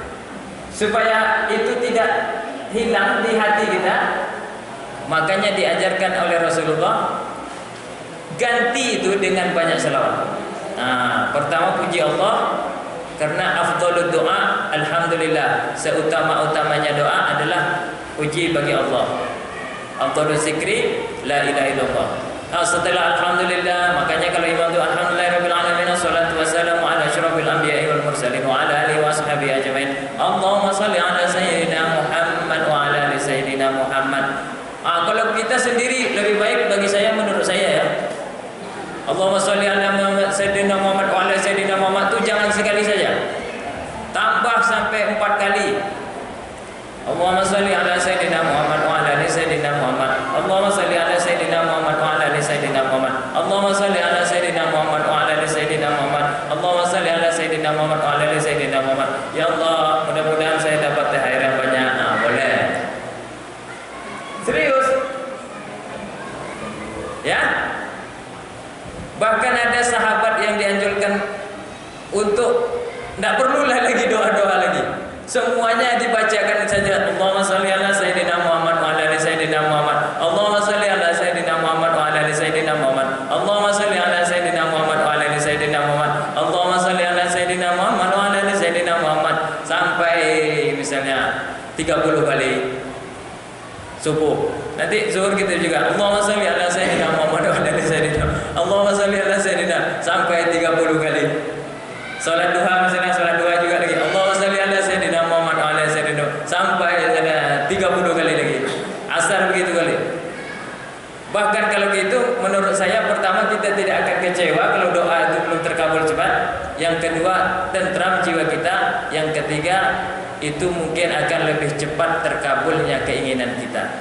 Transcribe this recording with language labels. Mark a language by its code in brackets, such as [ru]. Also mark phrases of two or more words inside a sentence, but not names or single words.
[id] Supaya itu tidak hilang di hati kita, makanya diajarkan oleh Rasulullah ganti itu dengan banyak selawat. Nah, pertama puji Allah karena [ar] أفضل الدعاء, [id] alhamdulillah, seutama-utamanya doa adalah puji bagi Allah. [ar] أفضل الذكر لا إله إلا الله. [id] Setelah alhamdulillah, makanya kalau imam itu [ar] الحمد لله رب العالمين والصلاة والسلام على أشرف الأنبياء والمرسلين وعلى آله وصحبه أجمعين. اللهم صل على سيدنا محمد وعلى آل سيدنا محمد. [id] Kalau kita sendiri lebih baik bagi saya, menurut saya ya. [ar] اللهم صل على محمد سيدنا محمد وعلى سيدنا محمد [id] itu jangan sekali saja. Tambah sampai 4 kali. [ar] اللهم صل على سيدنا محمد وعلى آل سيدنا محمد. اللهم صل على سيدنا محمد وعلى آل سيدنا محمد. اللهم صل على سيدنا محمد وعلى آل سيدنا محمد. اللهم صل على سيدنا محمد وعلى آل سيدنا محمد. [id] Ya Allah, mudah-mudahan saya dapat THR yang banyak. Nah, boleh. Serius? Ya? Bahkan ada sahabat yang dianjurkan untuk tidak perlulah lagi doa-doa lagi. Semuanya dibacakan saja. [ar] اللهم صل على سيدنا محمد وعلى آل سيدنا محمد. اللهم صل على سيدنا محمد وعلى آل سيدنا محمد. اللهم صل على سيدنا محمد وعلى آل سيدنا محمد. اللهم صل على سيدنا محمد وعلى آل سيدنا محمد. [id] Sampai misalnya 30 kali subuh. Nanti zuhur kita juga [ar] اللهم صل على سيدنا محمد وعلى آل سيدنا. اللهم صل على سيدنا [id] sampai 30 kali. Salat duha misalnya, salat duha juga lagi [ar] اللهم صل على سيدنا محمد وعلى آل سيدنا [id] sampai 30 kali lagi. Asar begitu kali. Bahkan kalau gitu menurut saya, pertama kita tidak akan kecewa kalau doa itu belum terkabul cepat. Yang kedua, tentram jiwa kita. Yang ketiga, itu mungkin akan lebih cepat terkabulnya keinginan kita.